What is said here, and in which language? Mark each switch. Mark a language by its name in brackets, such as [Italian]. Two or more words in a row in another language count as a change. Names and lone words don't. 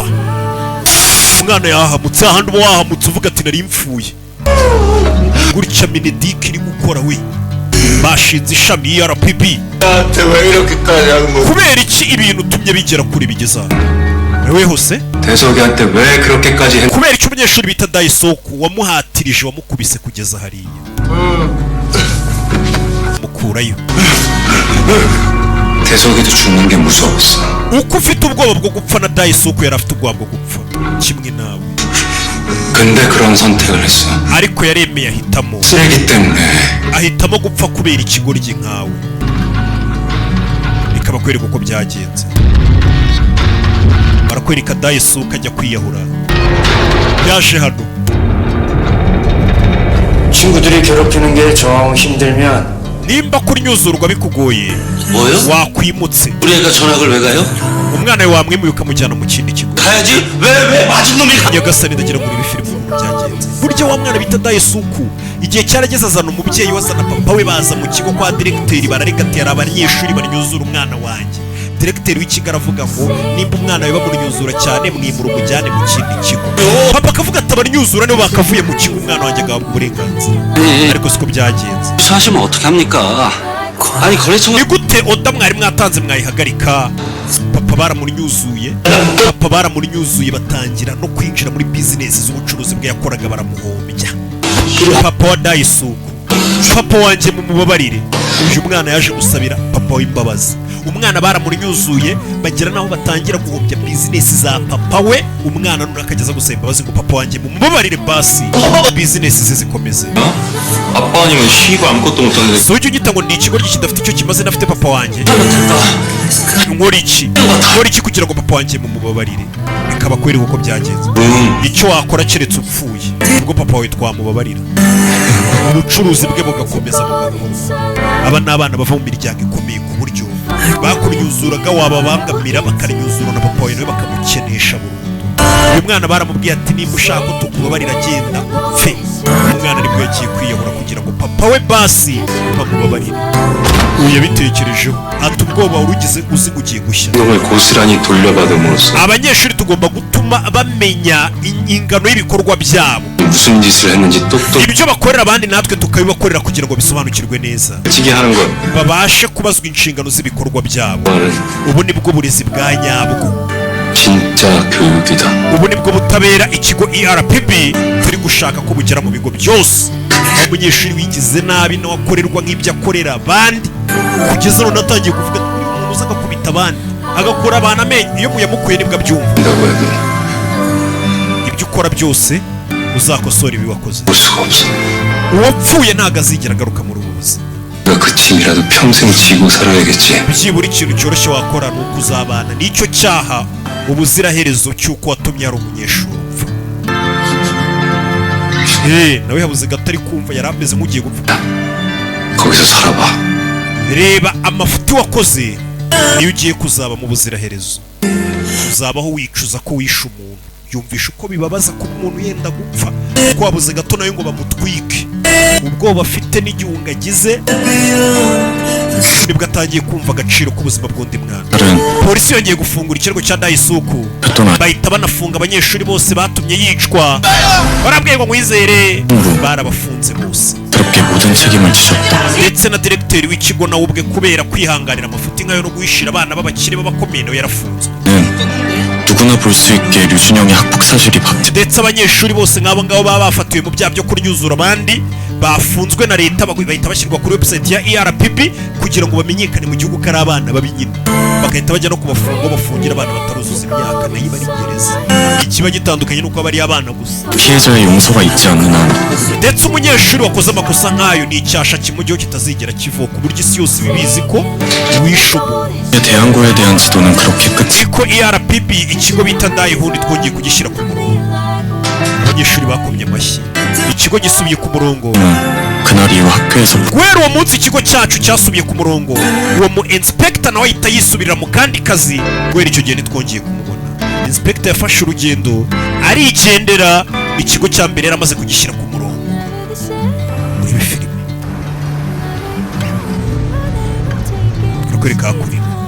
[Kinyarwanda] Umwana yahamutse, ahandi uba wahamutse uvuga ati nari mfuye. Gutya Minedike iri gukora we, bashinze ishami RPB. kubera iki ibintu tumye bigera kuri bigeza wewe hose? [Korean] 대석이한테 왜 그렇게까지 해? [Kinyarwanda] kubera iki umunyeshuri bita Daisoku wamuhatirije, wamukubise kugeza hariya mukurayo? [Korean] 대석이도 죽는 게 무서웠어. [Kinyarwanda] uko ufite ubwoba bwo gupfa na Daisoku yari afite ubwoba bwo gupfa kimwe nawe. [Korean] 근데 그런 선택을 했어. [Kinyarwanda] ariko yaremeye ahitamo, [Korean] 쓰레기 때문에. [Kinyarwanda] ahitamo gupfa kubera ikigoryi nkawe. bikaba kwereka uko byagenze. barakwereka Daisoku ajya kwiyahura, yaje hano. [Korean] 친구들이 괴롭히는 게 정 힘들면 [Kinyarwanda] nimba kunyuzurwa bikugoye [Korean] 뭐요? [Kinyarwanda] wakwimutse. [Korean] 우리 애가 전학을 왜 가요? [Kinyarwanda] umwana we wamwimuye ukamujyana mu kindi kigo. [Korean] 가야지. 왜 맞은 놈이 가? [Kinyarwanda] nyagasani ndagira muri ibi filime uko byagenze. burya wa mwana bita Daisoku igihe cyarageze azana umubyeyi we, azana papa we, baza mu kigo kwa diregiteri, bararegatera abanyeshuri banyuzura umwana wanjye. diregiteri w'ikigo aravuga ngo nimba umwana we bamunyuzura cyane mwimura umujyane mu kindi kigo. papa akavuga ati abanyuzura nibo bakavuye mu kigo, umwana wanjye agahabwa uburenganzira. ariko siko byagenze. [Korean] 사시면 어떻게 합니까? 아니 거래처가 [Kinyarwanda] ni gute oda mwari mwatanze mwayihagarika? papa baramunyuzuye, papa baramunyuzuye, batangira no kwinjira muri bizinesi z'ubucuruzi bwe yakoraga, baramuhombya. papa wa Daisoku, papa wanjye mumubabarire, uyu mwana yaje gusabira papa w'imbabazi. umwana baramunyuzuye bagera naho batangira guhombya bizinesi za papa we. umwana none akageza gusaba imbabazi ngo papa wanjye mumubabarire basi bizinesi ze zikomeze. [Korean] 아빠 아니면 쉬고 아무것도 못하는데. [Kinyarwanda] so ujye unyita ngo ni ikigoryi kidafite icyo kimaze, nafite papa wanjye. nkora iki kugira ngo papa wanjye mumubabarire? bikaba kwereka uko byagenze. icyo wakora keretse upfuye ubwo papa wawe twamubabarira, ubucuruzi bwe bugakomeza bugakomeza. aba ni abana bava mu miryango ikomeye ku buryo bakunyuzuraga wababangamira, bakanyuzura na papa wawe nawe bakamukenesha burundu. uyu mwana baramubwiye ati nimba ushaka ko tukubabarira genda upfe. umwana nibwo yagiye kwiyahura kugira ngo papa we basi bamubabarire. uyu yabitekerejeho ati ubwoba urugize uzi ugiye gushya. [Korean] 놈을 고스란히 돌려받음으로써 [Kinyarwanda] abanyeshuri tugomba gutuma bamenya ingano y'ibikorwa byabo, [Korean] 무슨 짓을 했는지 똑똑 [Kinyarwanda] ibyo bakorera abandi natwe tukabibakorera kugira ngo bisobanukirwe neza, [Korean] 지게 하는 거. [Kinyarwanda] babashe kubazwa inshingano z'ibikorwa byabo. [Korean] 그거는 [Kinyarwanda] ubu nibwo burezi bwa nyabwo, [Korean] 진짜 교육이다. [Kinyarwanda] ubu nibwo butabera ikigo RPB turi gushaka ko bugera mu bigo byose. aho umunyeshuri wigize nabi nawe akorerwa nk'ibyo akorera abandi, kugeza none atangiye kuvuga ati umuntu uza agakubita abandi agakora abantu amenyo, iyo muyamukuye nibwo abyumva. [Korean] 한다고 해도 [Kinyarwanda] ibyo ukora byose uzakosora ibi wakoze. [Korean] 볼 수가 없어. [Kinyarwanda] uwapfuye ntabwo azigera agaruka muri ubu buzima. [Korean] 내가 그 짐이라도 평생 지고 살아야겠지. [Kinyarwanda] byibura ikintu cyoroshye wakora ni uko uzabana n'icyo cyaha ubuziraherezo cy'uko watumye ari umunyeshuri upfa. nawe habuze gato ari kumva, yari ameze nk'ugiye gupfa. [Korean] 거기서 살아봐. [Kinyarwanda] reba amafuti wakoze niyo ugiye kuzaba mu buziraherezo. uzabaho wicuza ko wishe umuntu, yumvisha uko bibabaza kuba umuntu yenda gupfa, ko wabuze gato nawe ngo bamutwike. ubwoba afite n'igihunga agize nibwo atangiye kumva agaciro k'ubuzima bw'undi mwana. polisi yongeye gufungura ikirego cya Daisoku, bahita banafunga abanyeshuri bose batumye yicwa. barabwiye ngo mwizere, barabafunze bose. [Korean] 더럽게 모든 책임을 지셨다. [Kinyarwanda] ndetse na diregiteri w'ikigo nawe ubwe kubera kwihanganira amafuti nkayo no guhishira abana b'abakire b'abakomeye nawe yarafunzwe. [Korean] 누구 누구나 볼 수 있게 류준영의 학폭 사실이 [Kinyarwanda] ndetse abanyeshuri bose nk'abo ngabo baba bafatiwe mu byaha byo kuryuzura abandi bafunzwe na leta bahita bashyirwa kuri website ya ERPP kugira ngo bamenyekane mu gihugu ko ari abana babi nyine bagahita bajya no kubafunga bafungira abana bataruzuza imyaka nayo bari gereza ikiba gitandukanye nuko bari abana gusa [Korean] 피해자의 용서가 있지 않는 한 [Kinyarwanda] ndetse umunyeshuri wakoze amakosa nk'ayo ni icyasha kimujyeho kitazigera kivuka ku buryo isi yose bibizi ko wishe umuntu [Korean] 대한 거에 대한 지도는 그렇게 끝이 [Kinyarwanda] ko ERPP ikigo bita ndayihundi twongeye kugishyira ku murongo abanyeshuri bakomye amashyi ikigo gisubiye ku murongo [Korean] 그날 이후 학교에서 [Kinyarwanda] guhera uwo munsi ikigo cyacu cyasubiye ku murongo uwo mu inspector nawe ahita yisubirira mu kandi kazi guhera icyo gihe ntitwongeye kumubona inspector yafashe urugendo arigendera ikigo cya mbere yaramaze kugishyira ku murongo muri ibi filime urakwereka hakurya